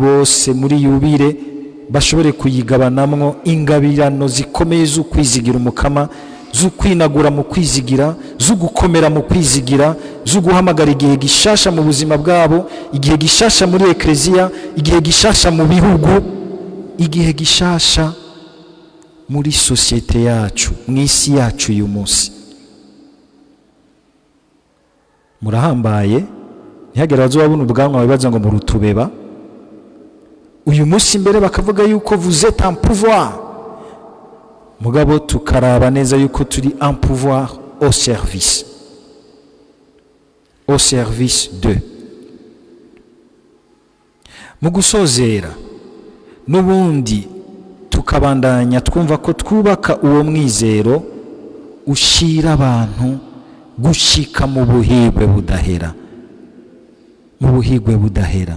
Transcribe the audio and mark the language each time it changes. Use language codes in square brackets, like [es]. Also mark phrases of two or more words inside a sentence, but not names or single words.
[rn] bose muri yubire bashobore kuyigabanamwo ingabirano zikomeye zo kwizigira umukama, zo kwinagura mu kwizigira, zo gukomera mu kwizigira, zo guhamagara igihe gishasha mu buzima bwabo, igihe gishasha muri ekleziya, igihe gishasha mu bihugu, igihe gishasha muri sosiyete yacu, mu isi yacu uyu munsi. Murahambaye, ntihagire abazobabona ubwanwa bibaza ngo murutubeba. Uyu munsi mbere bakavuga yuko [fr] vous êtes en pouvoir, [rn] mugabo tukaraba neza yuko turi [fr] en pouvoir au service de. [rn] Mu gusozera n'ubundi tukabandanya twumva ko twubaka uwo mwizero ushira abantu gushika mu buhigwe budahera, mu buhigwe budahera.